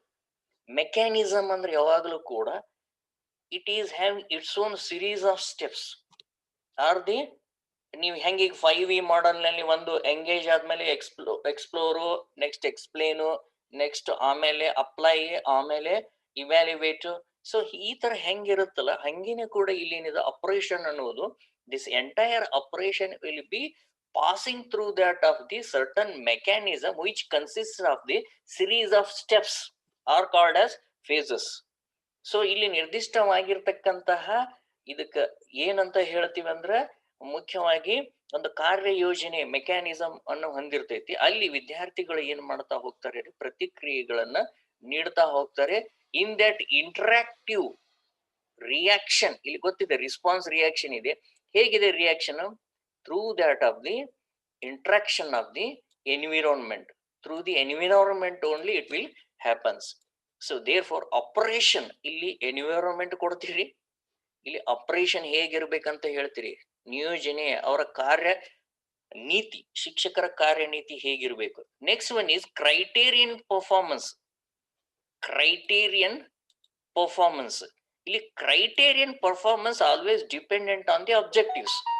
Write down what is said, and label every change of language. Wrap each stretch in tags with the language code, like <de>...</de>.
<kn>ಇದು ಮೆಕ್ಯಾನಿಸಮ್ ಅಂದ್ರೆ ಯಾವಾಗಲೂ ಕೂಡ</kn> <en>It is having its own series of steps.</en> <kn>R the ನೀವು ಹೆಂಗೆ ಈಗ 5E ಮಾಡೆಲ್ ನಲ್ಲಿ ಒಂದು ಎಂಗೇಜ್ ಆದ್ಮೇಲೆ ಎಕ್ಸ್ಪ್ಲೋರು, ನೆಕ್ಸ್ಟ್ ಎಕ್ಸ್ಪ್ಲೇನು, ನೆಕ್ಸ್ಟ್ ಆಮೇಲೆ ಅಪ್ಲೈ, ಆಮೇಲೆ ಇವ್ಯಾಲ್ಯುವೇಟ್. ಸೊ ಈ ತರ ಹೆಂಗಿರುತ್ತಲ್ಲ ಹಂಗೇನೆ ಕೂಡ ಇಲ್ಲಿ ಏನಿದೆ ಆಪರೇಷನ್ ಅನ್ನೋದು,</kn> <en>This entire operation will be passing through that of the certain mechanism which consists of the series of steps are called as phases.</en> <kn>So ಇಲ್ಲಿ ನಿರ್ದಿಷ್ಟವಾಗಿರ್ತಕ್ಕಂತಹ ಇದಕ್ಕ ಏನಂತ ಹೇಳ್ತೀವಿ ಅಂದ್ರೆ ಮುಖ್ಯವಾಗಿ ಒಂದು ಕಾರ್ಯ ಯೋಜನೆ ಮೆಕ್ಯಾನಿಸಮ್ ಅನ್ನು ಹೊಂದಿರ್ತೈತಿ. ಅಲ್ಲಿ ವಿದ್ಯಾರ್ಥಿಗಳು ಏನ್ ಮಾಡ್ತಾ ಹೋಗ್ತಾರೆ, ಪ್ರತಿಕ್ರಿಯೆಗಳನ್ನ ನೀಡ್ತಾ ಹೋಗ್ತಾರೆ.</kn> <en>in that interactive reaction,</en> <kn>ಇಲ್ಲಿ ಗೊತ್ತಿದೆ ರೆಸ್ಪಾನ್ಸ್ ರಿಯಾಕ್ಷನ್ ಇದೆ. ಹೇಗಿದೆ reaction?</kn> <en>through that of the interaction of the environment, through the environment only it will happens. So therefore operation,</en> <kn>ಇಲ್ಲಿ environment ಕೊಡ್ತೀರಿ, ಇಲ್ಲಿ ಆಪರೇಷನ್ ಹೇಗಿರ್ಬೇಕಂತ ಹೇಳ್ತೀರಿ, ನಿಯೋಜನೆ ಅವರ ಕಾರ್ಯ ನೀತಿ, ಶಿಕ್ಷಕರ ಕಾರ್ಯನೀತಿ ಹೇಗಿರ್ಬೇಕು.</kn> <en>Next one is criterion performance. Criterion performance, ಇಲ್ಲಿ criterion performance always dependent on the objectives.</en>